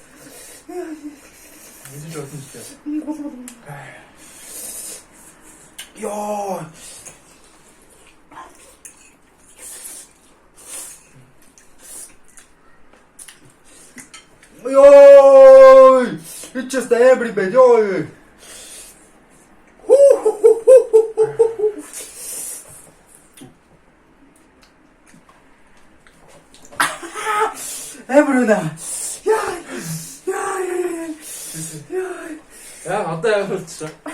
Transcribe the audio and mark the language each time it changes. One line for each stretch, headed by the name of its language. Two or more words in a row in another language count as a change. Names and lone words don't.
Mongolian: Мэдээж болно шүү дээ. Ёо. Ёо.
English: It's just everybody.
Mongolian: Ёо. Эврона. Яа, одоо явуулчихсан.